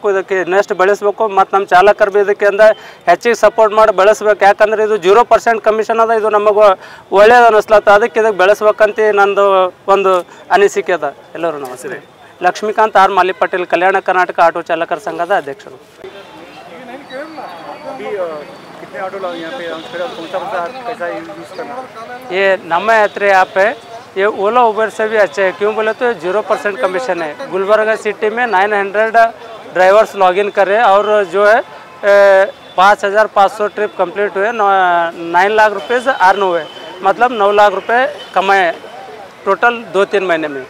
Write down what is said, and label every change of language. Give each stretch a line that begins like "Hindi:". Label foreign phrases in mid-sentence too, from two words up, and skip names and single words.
Kannada: ಇದಕ್ಕೆ ನೆಕ್ಸ್ಟ್ ಬೆಳೆಸಬೇಕು. ಮತ್ತು ನಮ್ಮ ಚಾಲಕರು ಬಿ ಇದಕ್ಕೆ ಅಂದ ಹೆಚ್ಚಿಗೆ ಸಪೋರ್ಟ್ ಮಾಡಿ ಬೆಳೆಸ್ಬೇಕು. ಯಾಕಂದ್ರೆ ಇದು 0% ಕಮಿಷನ್ ಅದ. ಇದು ನಮಗೆ ಒಳ್ಳೇದು ಅನ್ನಿಸ್ಲತ್ತ. ಅದಕ್ಕೆ ಇದಕ್ಕೆ ಬೆಳೆಸ್ಬೇಕಂತ ನಂದು ಒಂದು ಅನಿಸಿಕೆ ಅದ. ಎಲ್ಲರೂ ನಮಸ್ತೆ. ಲಕ್ಷ್ಮೀಕಾಂತ್ ಆರ್ ಮಾಲಿ ಪಟೇಲ್, ಕಲ್ಯಾಣ ಕರ್ನಾಟಕ ಆಟೋ ಚಾಲಕರ ಸಂಘದ ಅಧ್ಯಕ್ಷರು.
Hindi: कितने ऑटो यहाँ पे कौन सा कैसा यूज़ करना? ये नम्मा यात्रे ऐप है, ये ओला उबर से भी अच्छा है. क्यों बोले तो 0% कमीशन है. गुलबर्गा सिटी में 900
English: drivers login
Hindi: कर रहे हैं और जो है 5,500
English: trip complete
Hindi: हुए, 9 लाख रुपये से अर्न हुए, मतलब 9 लाख रुपये कमाए टोटल 2-3 महीने में.